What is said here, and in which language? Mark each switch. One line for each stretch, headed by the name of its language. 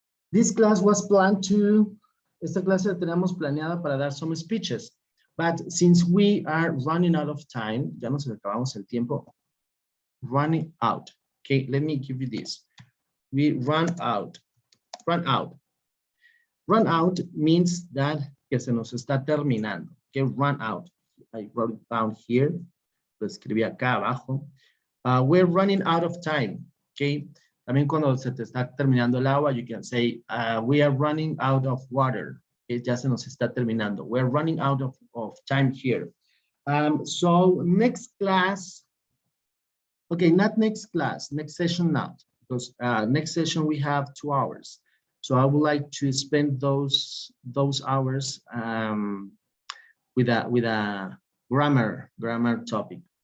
English: This class was planned
Spanish: esta clase la teníamos planeada para dar
English: some speeches, but since we are running out of time,
Spanish: ya nos acabamos el tiempo,
English: running out, okay, let me give you this. We run out. Run out means that
Spanish: que se nos está terminando,
English: okay, run out. I wrote it down here,
Spanish: lo escribí acá abajo.
English: We're running out of time, okay?
Spanish: También cuando se te está terminando el agua,
English: you can say, we are running out of water.
Spanish: Okay? Ya se nos está terminando.
English: We're running out of time here. So next class, okay, not next class, next session not, because next session we have 2 hours. So I would like to spend those hours with a grammar topic.